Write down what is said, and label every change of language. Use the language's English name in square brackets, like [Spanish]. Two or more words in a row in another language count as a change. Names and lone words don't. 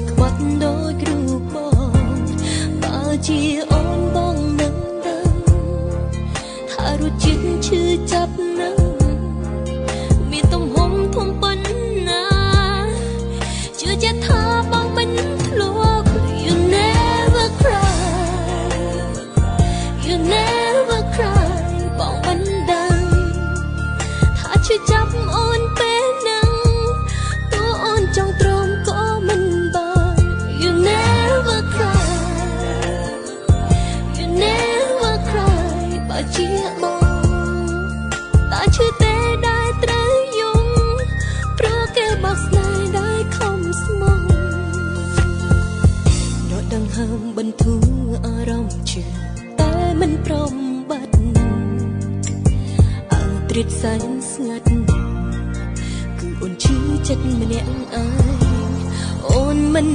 [Khmer] ខ្វាត់ដោយគ្រូបងបើជាអូនបងនឹងដឹងថារស ជាតិឈឺចាប់នឹងមានទំហំធំប៉ុណ្ណាជឿជាក់ថាបងមិនធ្លាប់ [English] You never cry You never cry [Khmer] បងមិនដឹងថាឈឺចាប់អូនពេលហ្នឹងតួអូនចង់ទ្រាំក៏មិនបាន [English] You never cry You never cry [Khmer] បើជាបងតើឈឺទេដែលត្រូវយំព្រោះគេបោកស្នេហ៍ដែលខំស្មោះដកដង្ហើមបន្ធូរអារម្មណ៍ឈឺតែមិនព្រ មបាត់អើទ្រាតសែនស្ងាត់គឺអូនឈឺចិត្តម្នាក់ឯងអូនមិន